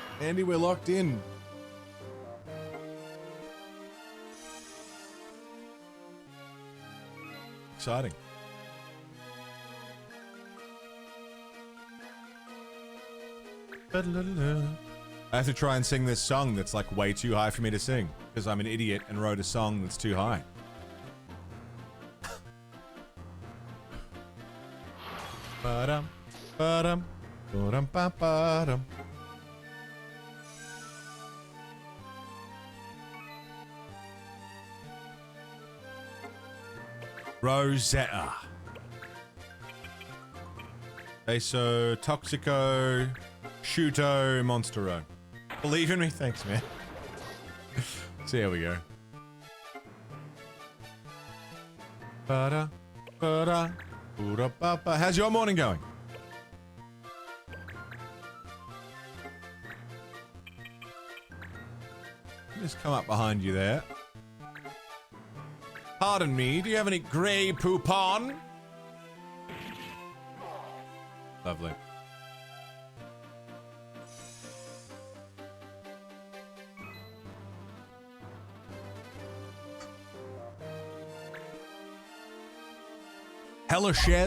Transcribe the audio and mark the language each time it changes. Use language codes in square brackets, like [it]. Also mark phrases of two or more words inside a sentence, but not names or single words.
[en] Andy, we're locked in. Exciting. I have to try and sing this song that's like way too high for me to sing because I'm an idiot and wrote a song that's too high. Ba-dum, ba-dum, ba-dum, ba-dum. Rosetta. Eso, Toxico, Shuto, Monstero. Believe in me? Thanks, man. So here we go. Ba-da, ba-da. How's your morning going? Just come up behind you there. Pardon me, do you have any grey poupon? Lovely. Helashev.